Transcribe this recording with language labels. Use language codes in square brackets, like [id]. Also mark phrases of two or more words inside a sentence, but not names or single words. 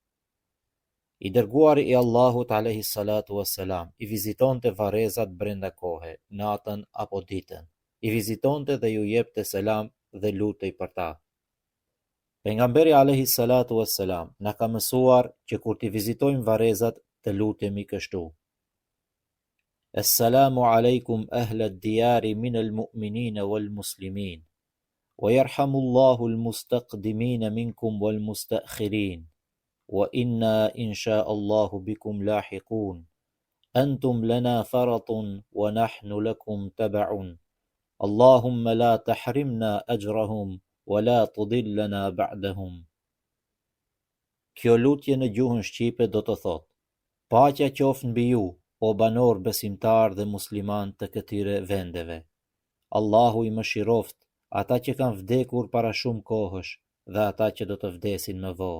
[sq] I dërguari i Allahut [ar] عليه الصلاة والسلام [sq] i vizitonte varrezat brenda kohe, natën apo ditën. I vizitonte dhe ju jepte selam dhe lutej për ta. Pejgamberi [ar] عليه الصلاة والسلام [sq] na ka mësuar që kur t'i vizitojmë varrezat të lutemi kështu: [ar] السلام عليكم أهل الديار من المؤمنين والمسلمين ويرحم الله المستقدمين منكم والمستأخرين وإنا إن شاء الله بكم لاحقون أنتم لنا فرط ونحن لكم تبع اللهم لا تحرمنا أجرهم ولا تضلنا بعدهم. [sq] Kjo lutje në gjuhën shqipe do të thotë: paqja qoftë mbi ju, o banor besimtar dhe musliman të këtyre vendeve. Allahu i mëshiroft ata që kanë vdekur para shumë kohësh dhe ata që do të vdesin më vonë.